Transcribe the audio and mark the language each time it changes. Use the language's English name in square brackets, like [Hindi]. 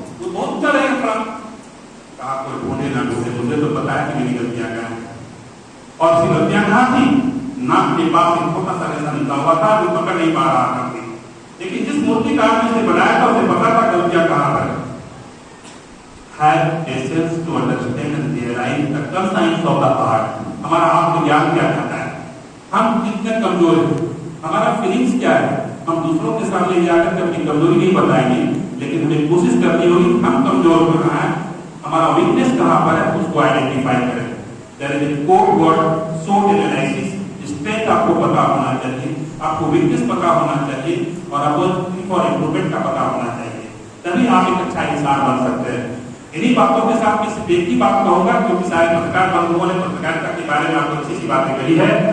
[Hindi] वो बहुत ऊंचा रहेगा खड़ा। कहा कोई ढूंढे ना ढूंढे, मुझे तो पता है कि मेरी गलतियां क्या है। और उसकी गलतियां कहाँ थी? नाक के पास एक छोटा सा रेशा निकला हुआ था जो पकड़ नहीं पा रहा था। लेकिन जिस मूर्तिकार ने इसे बनाया था उसे पता था गलतियां कहाँ पर। [English] Have patience to understand and realize the consigns of the heart. [Hindi] हमारा आत्मज्ञान क्या कहता है, हम कितने कमजोर हैं, हमारा फीलिंग्स क्या है। हम दूसरों के सामने जाकर अपनी कमजोरी नहीं बताएंगे, लेकिन हमें कोशिश करनी होगी हम कमजोर कहाँ है, हमारा वीकनेस कहाँ पर है, उसको आइडेंटिफाई करें। [English] There is a code word SWOT analysis. [Hindi] Strength आपको पता होना चाहिए, आपको वीकनेस पता होना चाहिए, और आपको फॉर इम्प्रूवमेंट का पता होना चाहिए, तभी आप एक अच्छा इंसान बन सकते हैं। इन्हीं बातों के साथ मैं एक ही बात कहूंगा, क्योंकि सारे पत्रकार बंधुओं ने पत्रकारिता के बारे में आपको अच्छी सी बातें कही है।